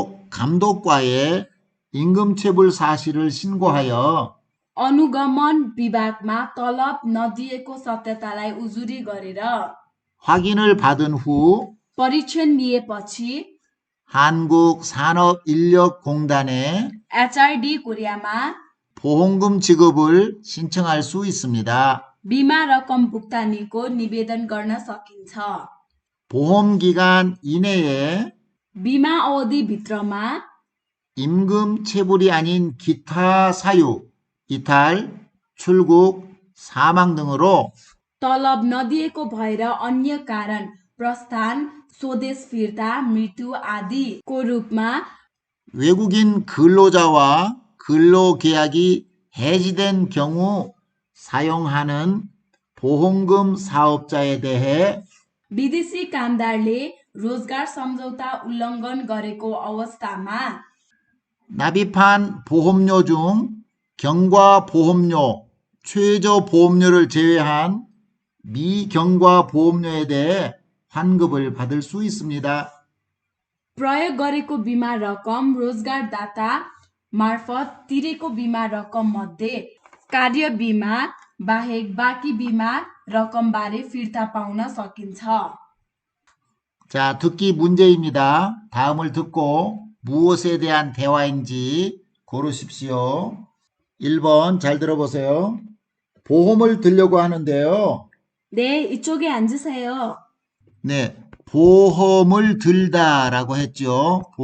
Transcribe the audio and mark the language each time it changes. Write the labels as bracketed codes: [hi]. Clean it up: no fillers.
[ko] 근로감독과에 임금체불 사실을 신고하여 [ne] अनुगमन विभागमा तलब नदिएको सत्यतालाई उजुरी गरेर [ko] 확인을 받은 후 [ne] परीक्षण लिएपछि [ko] 한국산업인력공단에 [ne] एचआरडी कोरियामा [ko] 보험금 지급을 신청할 수 있습니다. [ne] बिमा रकम भुक्तानीको निवेदन गर्न सकिन्छ। [ko] 보험기간 이내에 [ne] बिमा अवधिभित्रमा [ko] 임금체불이 아닌 기타 사유, 이탈, 출국, 사망 등으로 [ne] तलब नदिएको भएर अन्य कारण प्रस्थान, स्वदेश फिर्ता, मृत्यु आदिको रूपमा [ko] 외국인 근로자와 근로계약이 해지된 경우 사용하는 보험금 사업자에 대해 [ne] विदेशी कामदारले रोजगार सम्झौता उल्लङ्घन गरेको अवस्थामा [ko] 납입한 보험료 중 경과보험료, 최저보험료를 제외한 미경과보험료에 대해 환급을 받을 수 있습니다. [ne] प्रयोग गरेको बिमा रकम रोजगारदाता मार्फत तिरेको बिमा रकम मध्ये कार्य बिमा बाहेक बाँकी बिमा रकमबारे फिर्ता पाउन सकिन्छ। [ko] 자, 듣기 문제입니다. 다음을 듣고 무엇에 대한 대화인지 고르십시오. 1번 잘 들어보세요. 보험을 들려고 하는데요. 네, 이쪽에 앉으세요. 네, 보험을 들다라고 했죠.